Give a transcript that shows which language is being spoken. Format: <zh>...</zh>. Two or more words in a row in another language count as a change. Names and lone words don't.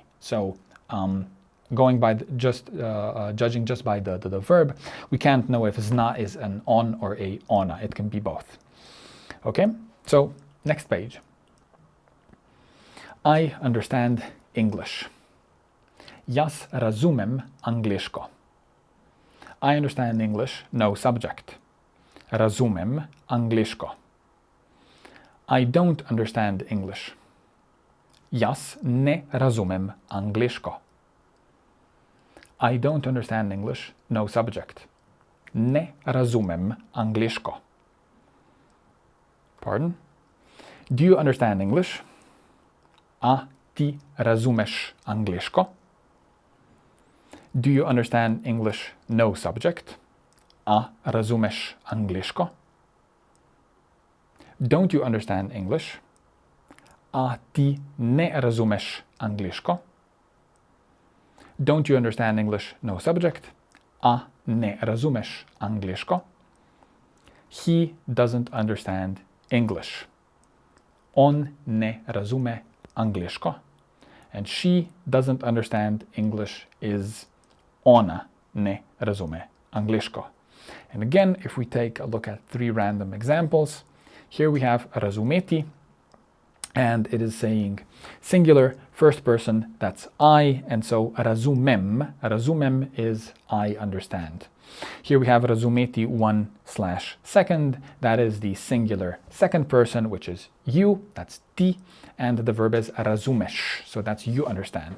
<en>So going by judging just by the verb, we can't know if zna is an on or a ona. It can be both. Okay, so next page. I understand English.</en> <sl>Jas razumem angliško.</sl> <en>I understand English, no subject.</en> <sl>Razumem angliško.</sl> <en>I don't understand English.</en> <sl>Jas ne razumem angliško.</sl> <en>I don't understand English, no subject.</en> <sl>Ne razumem angliško. Pardon?</sl> <en>Do you understand English?</en> <sl>A ti razumeš angliško?</sl> <en>Do you understand English, no subject?</en> <sl>A razumeš angliško?</sl> <en>Don't you understand English?</en> <sl>A ti ne razumeš angliško?</sl> <en>Don't you understand English, no subject?</en> <sl>A ne razumeš angliško?</sl> <en>He doesn't understand English.</en> <sl>On ne razume angliško.</sl> <en>And she doesn't understand English is</en> <sl>ona ne razume angliško.</sl> <en>And again, if we take a look at 3 random examples, here we have razumeti, and it is saying singular, first person, that's I, and so razumem. Razumem is I understand. Here we have razumeti 1/2, that is the singular second person, which is you, that's ti, and the verb is razumeš, so that's you understand.</en>